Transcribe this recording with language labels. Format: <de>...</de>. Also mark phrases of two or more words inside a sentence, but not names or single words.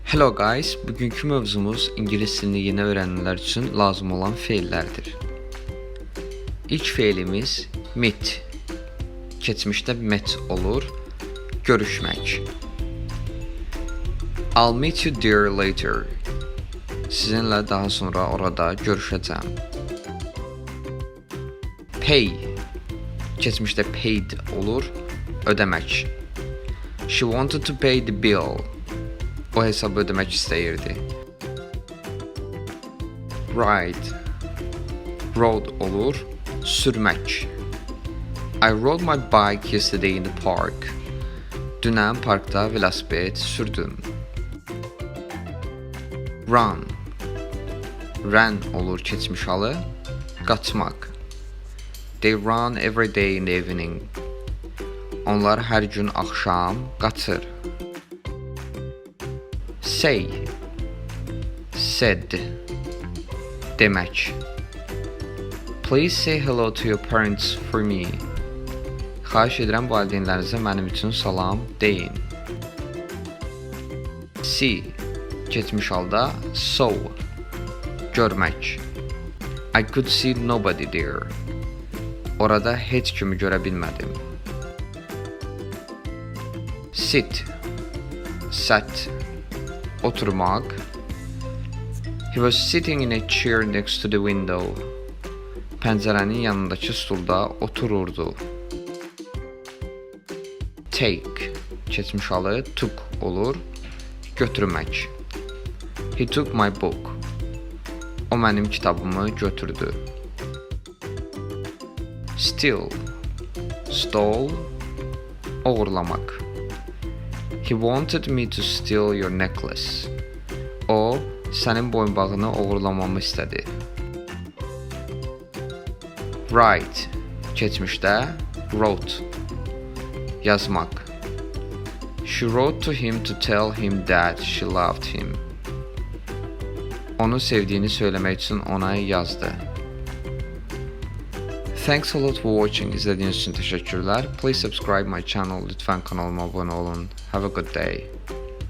<en>Hello guys,</en> <az>bugünkü mövzumuz İngilis dilini yeni öğrenenler üçün lazım olan feillərdir. İlk feilimiz meet. Keçmişdə met olur, görüşmək.</az> <en>I'll meet you there later.</en> <az>Sizinlə daha sonra orada görüşəcəm. Pay. Keçmişdə paid olur, ödəmək.</az> <en>She wanted to pay the bill.</en> <az>O hesabı ödemək istəyirdi.</az> <en>Ride. Rode</en> <az>olur, sürmək.</az> <en>I rode my bike yesterday in the park.</en> <az>Dünən parkda velosiped sürdüm. Run. Run olur keçmiş halı, qaçmaq.</az> <en>They run every day in the evening.</en> <az>Onlar hər gün axşam qaçır.</az> <en>Say. Said.</en> <az>Demək.</az> <en>Please say hello to your parents for me.</en> <az>Xahiş edirəm valideynlərinizə mənim üçün salam deyin. See. Keçmiş halda saw. Görmək.</az> <en>I could see nobody there.</en> <az>Orada heç kimi görə bilmədim.</az> <en>Sit. Sat.</en> <az>Oturmaq.</az> <en>He was sitting in a chair next to the window.</en> <az>Pəncərənin yanındakı stulda otururdu. Take. Keçmiş halı took olur, götürmək.</az> <en>He took my book.</en> <az>O mənim kitabımı götürdü.</az> <en>Steal. Stole.</en> <az>Oğurlamaq.</az> <en>He wanted me to steal your necklace.</en> <az>O, sənin boyunbağını oğurlamamı istədi. Write. Keçmişdə wrote. Yazmaq.</az> <en>She wrote to him to tell him that she loved him.</en> <az>Onu sevdiyini söyləmək üçün ona yazdı.</az> <en>Thanks a lot for watching.</en> <tr>İzlediğiniz için teşekkürler.</tr> <en>Please subscribe my channel.</en> <tr>Lütfen kanalıma abone olun.</tr> <en>Have a good day.</en>